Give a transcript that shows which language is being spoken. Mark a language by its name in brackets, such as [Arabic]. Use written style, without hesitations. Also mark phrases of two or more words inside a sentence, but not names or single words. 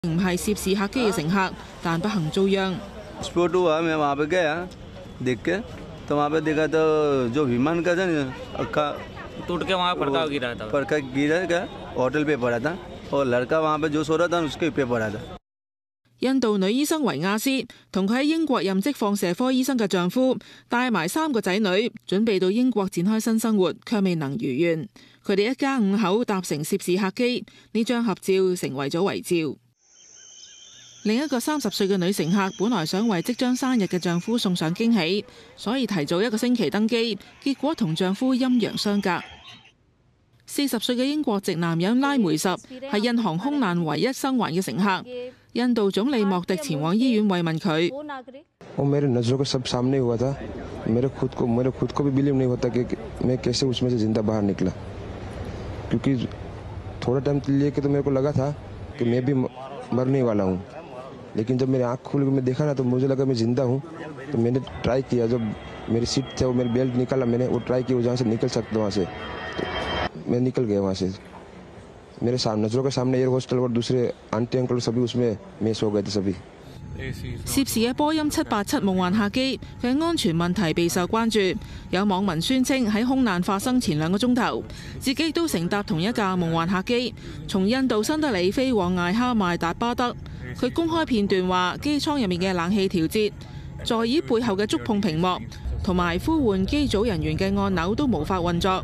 [Cantonese] 唔係涉事客機嘅乘客，但不幸遭殃。 [Hindi] स्फोट हुआ मैं वहाँ पे गया देख के तो वहाँ पे देखा तो जो विमान का था टूट के वहाँ पड़का गिरा था। पड़का गिरा क्या होटल पे पड़ा था और लड़का वहाँ पे जो सो रहा था उसके पे पड़ा था。 [Cantonese] 印度女醫生維亞斯同佢喺英國任職放射科醫生嘅丈夫帶埋3個仔女，準備到英國展開新生活，卻未能如願。佢哋一家5口搭乘涉事客機，呢張合照成為咗遺照。另一個30歲嘅女乘客本來想為即將生日嘅丈夫送上驚喜，所以提早1個星期登機，結果同丈夫陰陽相隔。40歲嘅英國籍男人拉梅什係印航空難唯一生還嘅乘客。印度總理莫迪前往醫院慰問佢。 [Hindi] वो मेरे नज़रों के सब सामने हुआ था। मेरे खुद को भी बिलीव नहीं होता कि मैं कैसे उसमें से जिंदा बाहर निकला, क्योंकि थोड़ा टाइम लिए कि तो मेरे को लगा था कि मैं भी मरने वाला हूँ, लेकिन जब मेरी आँख खुल के मैं देखा ना तो मुझे लगा मैं जिंदा हूँ। तो मैंने ट्राई किया, जब मेरी सीट थे वो मेरी बेल्ट निकाला, मैंने वो ट्राई किया जहाँ से निकल सकता वहाँ से, तो मैं निकल गया वहाँ से। मेरे नज़रों के सामने [English] air hostel [Hindi] और दूसरे आंटी अंकल सभी उसमें मिस हो गए थे सभी。 [Cantonese] 涉事嘅波音787夢幻客機，佢嘅安全問題備受關注。有網民宣稱喺空難發生前2個鐘頭，自己亦都乘搭同一架夢幻客機，從印度新德里飛往艾哈邁達巴德。佢公開片段話，機艙入面嘅冷氣調節、座椅背後嘅觸碰屏幕同埋呼喚機組人員嘅按鈕都無法運作。